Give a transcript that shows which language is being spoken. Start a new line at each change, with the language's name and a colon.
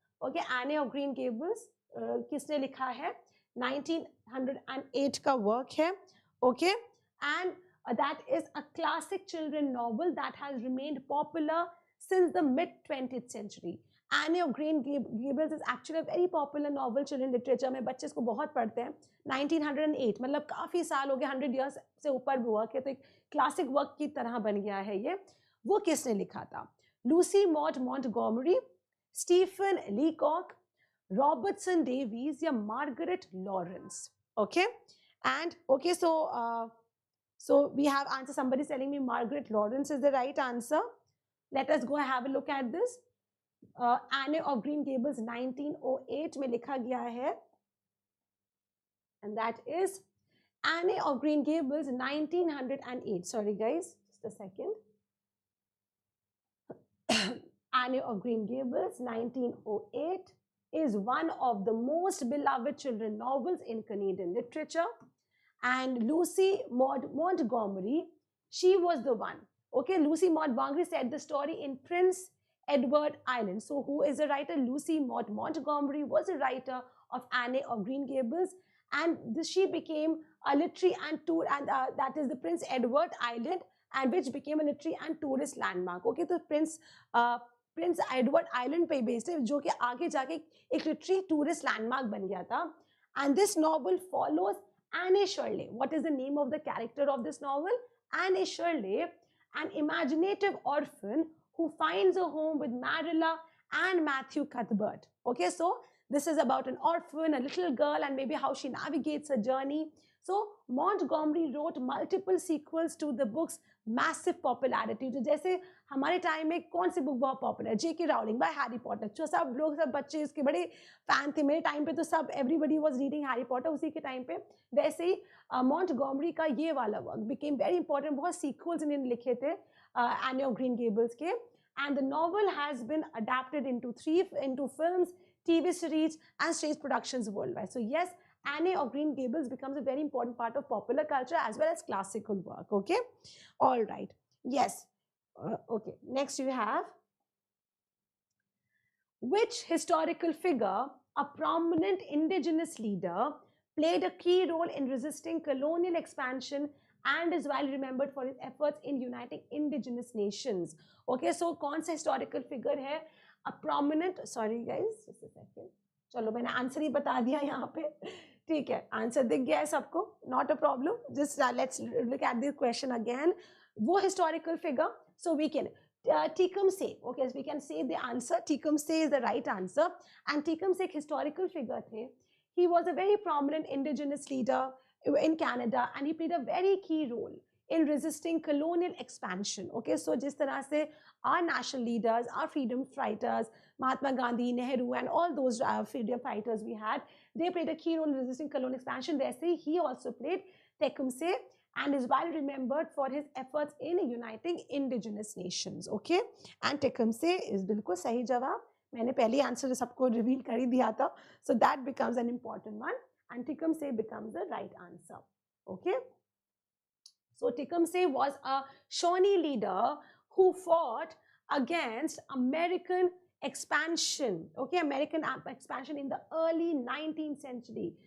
Hindi: Okay, Anne of Green Gables किसने लिखा है? 1908 का work है.
English: Okay, and that is a classic children novel that has remained popular since the mid 20th century. Anne of Green Gables is actually a very popular novel children literature
Hindi: में बच्चे इसको बहुत पढ़ते हैं. 1908 मतलब काफी साल हो गए, 100 years से ऊपर भी वर्क है, तो एक क्लासिक वर्क की तरह बन गया है ये. वो किसने लिखा था? Lucy mod Montgomery, Stephen लीकॉक, Robertson Davies या Margaret Lawrence.
English: Okay, and okay, so we have answer. Somebody is telling me Margaret Lawrence is the right answer. Let us go have a look at this. Anne of Green Gables 1908
Hindi: में लिखा गया है,
English: and that is Anne of Green Gables 1908. Sorry guys, just a second. Anne of Green Gables 1908 is one of the most beloved children novels in Canadian literature. And Lucy Maud Montgomery, she was the one. Okay, Lucy Montgomery said the story in Prince Edward Island. So who is the writer? Lucy Maud Montgomery was a writer of Anne of Green Gables, and she became a literary and tour, and that is the Prince Edward Island, and which became a literary and tourist landmark.
Hindi: Okay, so Prince Edward Island पे based है, जो कि आगे जाके एक literary tourist landmark बन गया था.
English: And this novel follows Anne Shirley. What is the name of the character of this novel? Anne Shirley, an imaginative orphan who finds a home with Marilla and Matthew Cuthbert. Okay, so this is about an orphan, a little girl, and maybe how she navigates her journey. So Montgomery wrote multiple sequels to the book's massive popularity.
Hindi: तो जैसे हमारे time में कौन सी book बहुत popular?
English: J.K.
Hindi: Rowling bye Harry Potter. जो सब लोग, सब बच्चे इसके बड़े फैन थे. मेरे टाइम पे तो सब
English: everybody was reading
Hindi: Harry Potter उसी के टाइम पे. वैसे ही मॉन्टगोमरी का ये वाला वर्क
English: Became very important.
Hindi: बहुत सीक्वल्स इन्होंने लिखे थे एनी ऑफ ग्रीन गेबल्स के.
English: And the novel has been adapted into films, TV series, and stage productions worldwide. So yes, Anne of Green Gables becomes a very important part of popular culture as well as classical work. Okay, all right. Yes. Okay. Next you have, which historical figure, a prominent indigenous leader, played a key role in resisting colonial expansion and is well remembered for his efforts in uniting indigenous nations. Okay, so
Hindi: कौन सा
English: historical figure है? A prominent, sorry guys, just a second.
Hindi: चलो मैंने answer ही बता दिया यहाँ पे. ठीक है, आंसर दिख गया है सबको,
English: not a problem. Just let's look at the question again. वो historical figure, so we can Tecumseh. Okay, so we can say the answer. Tecumseh is the right answer, and Tecumseh
Hindi: एक historical figure थे.
English: He was a very prominent indigenous leader in Canada, and he played a very key role in resisting colonial expansion. Okay, so जिस तरह से our national leaders, our freedom fighters, Mahatma Gandhi, Nehru, and all those freedom fighters we had, they played a key role in resisting colonial expansion. वैसे he also played Tecumseh, and is well remembered for his efforts in uniting indigenous nations. Okay, and Tecumseh is
Hindi: बिल्कुल सही जवाब. मैंने पहले answer सबको reveal कर ही दिया था.
English: So that becomes an important one, and Tecumseh becomes the right answer. Okay, so Tecumseh was a Shawnee leader who fought against American expansion. Okay, American expansion in the early 19th century.